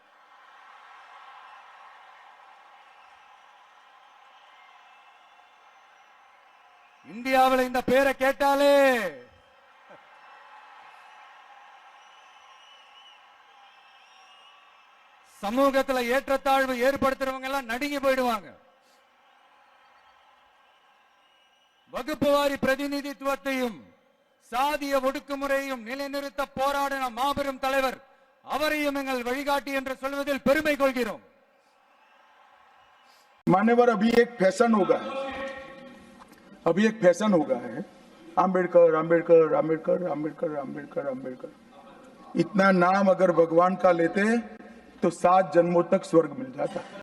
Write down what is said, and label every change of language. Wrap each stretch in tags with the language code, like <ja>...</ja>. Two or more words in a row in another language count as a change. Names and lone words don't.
<ta>இந்தியாவில் இந்த பேரை கேட்டாலே சமூகத்துல ஏற்றத்தாழ்வு ஏற்படுத்துறவங்க எல்லாம் நடுங்கி போயிடுவாங்க. வகுப்புவாரி பிரதிநிதித்துவத்தையும் சாதிய ஒடுக்குமுறையும் நிலைநிறுத்த போராடின மாபெரும் தலைவர், அவரையும் எங்கள் வழிகாட்டி என்று சொல்வதில் பெருமை கொள்கிறோம்.</ta> <hi>मान्यवर, अभी एक फैशन हो गया है, आम्बेडकर आम्बेडकर आम्बेडकर आम्बेडकर आम्बेडकर आम्बेडकर. इतना नाम अगर भगवान का लेते तो 7 जन्मों तक स्वर्ग मिल जाता।</hi>